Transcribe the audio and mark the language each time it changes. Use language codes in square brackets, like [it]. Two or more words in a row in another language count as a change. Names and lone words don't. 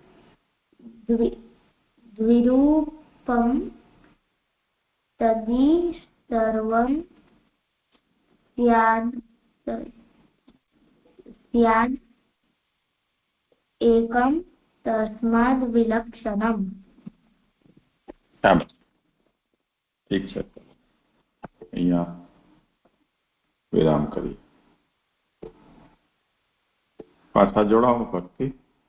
[sa] द्विरूपम तद्धि सर्वं स्यात्. स्याद् एकं तस्माद् विलक्षणम् [gu] ઠીક છે, અહીંયા વિરામ કરીએ. પાછા જોડાવું ભક્તિ.